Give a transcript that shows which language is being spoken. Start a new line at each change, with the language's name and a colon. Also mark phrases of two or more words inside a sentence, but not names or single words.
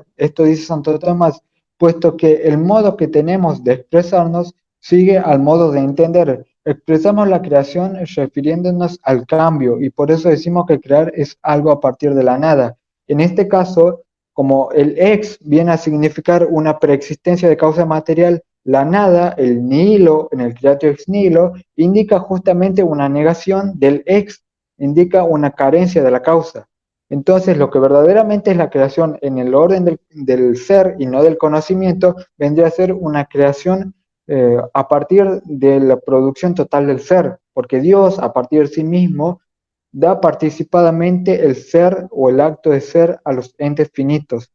Spanish: Esto dice Santo Tomás, puesto que el modo que tenemos de expresarnos sigue al modo de entender. Expresamos la creación refiriéndonos al cambio y por eso decimos que crear es algo a partir de la nada. En este caso, como el ex viene a significar una preexistencia de causa material, la nada, el nihilo, en el
Latin: creatio ex nihilo,
Spanish: indica justamente una negación del ex, indica una carencia de la causa. Entonces, lo que verdaderamente es la creación en el orden del ser y no del conocimiento, vendría a ser una creación a partir de la producción total del ser, porque Dios, a partir de sí mismo, da participadamente el ser o el acto de ser a los entes finitos.